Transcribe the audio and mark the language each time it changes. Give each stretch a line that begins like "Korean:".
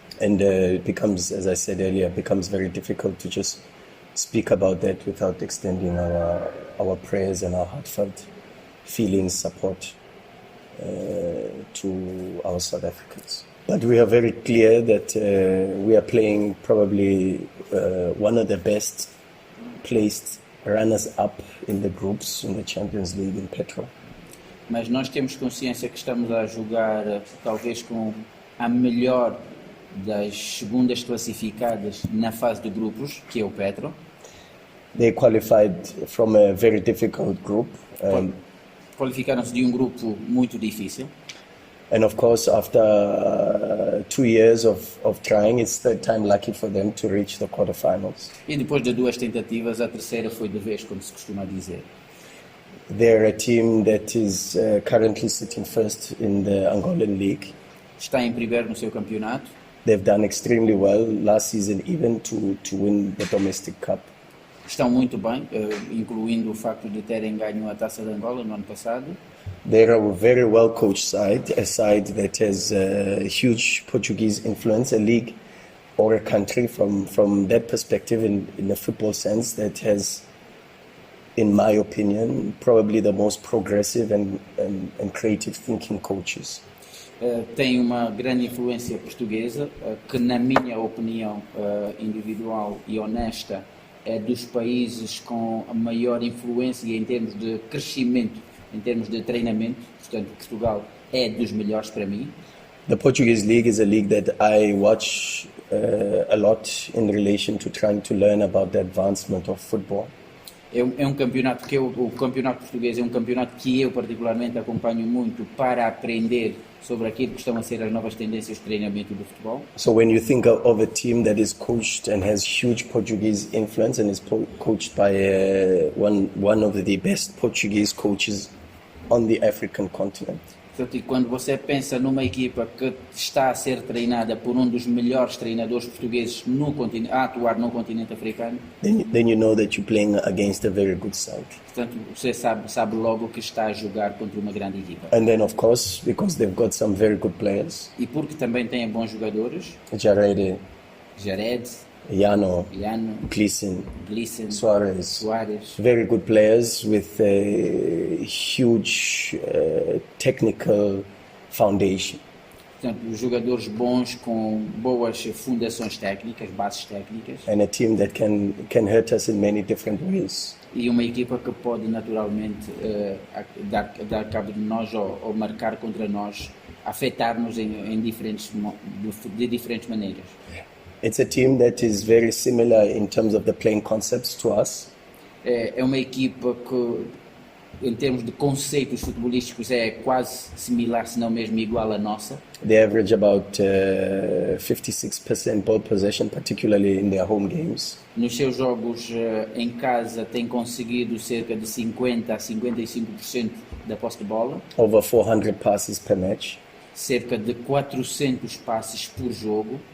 English: And it becomes, as I said earlier, becomes very difficult to just speak about that without extending our prayers and our heartfelt feelings, support to our South Africans. But we are very clear that we are playing probably one of the best placed runners-up in the groups in the Champions League in Petro.
Portuguese: Mas nós temos consciência que estamos a jogar talvez com a melhor das segundas classificadas na fase de grupos, que é o Petro.
English: They qualified from a very difficult group.
Portuguese: Qualificaram-se de grupo muito difícil.
English: And of course, after 2 years of trying, it's third time lucky for them to reach the quarterfinals.
Portuguese: E depois de 2 tentativas, a terceira foi de vez, como se costuma dizer.
English: They're a team that is currently sitting first in the Angolan League.
Portuguese: Está em primeiro no seu campeonato.
English: They've done extremely well last season, even to win the domestic cup.
Portuguese: Estão muito bem, incluindo o facto de terem ganho a Taça de Angola no ano passado.
English: They're a very well-coached side, a side that has a huge Portuguese influence, a league or a country from that perspective in the football sense that has, in my opinion, probably the most progressive and creative thinking coaches.
Portuguese: Tem uma grande influência portuguesa, que na minha opinião individual e honesta é dos países com a maior influência em termos de crescimento, em termos de treinamento. Portanto, Portugal é dos melhores para mim.
English: The Portuguese League is a league that I watch a lot in relation to trying to learn about the advancement of football.
Portuguese: É um campeonato que o campeonato português é um campeonato que eu particularmente acompanho muito para aprender sobre aquilo que estão a ser as novas tendências de treinamento do futebol.
English: So when you think of a team that is coached and has huge Portuguese influence and is coached by one of the best Portuguese coaches on the African continent.
Portuguese: Portanto, quando você pensa numa equipa que está a ser treinada por um dos melhores treinadores portugueses a atuar no continente africano,
English: then you know that you're playing against a very good side.
Portuguese: Portanto, você sabe logo que está a jogar contra uma grande equipa.
English: And then, of course, because they've got some very good players.
Portuguese: E porque também têm bons jogadores.
English: Jared, Yano, Gleason, Suarez. Very good players with a huge technical foundation.
Portuguese: Portanto, jogadores bons com boas fundações técnicas, bases técnicas.
English: And a team that can hurt us in many different ways.
Portuguese: E uma equipa que pode naturalmente dar cabo de nós ou marcar contra nós, afetar-nos de diferentes maneiras.
English: It's a team that is very similar in terms of the playing concepts to us.
Portuguese: É uma equipa que, em termos de conceitos futebolísticos, é quase similar, se não mesmo igual à nossa.
English: They average about 56% ball possession, particularly in their home games.
Portuguese: Nos seus jogos em casa têm conseguido cerca de 50% a 55% da posse de bola.
English: Over 400 passes per match.
Portuguese: Cerca de 400 passes por jogo.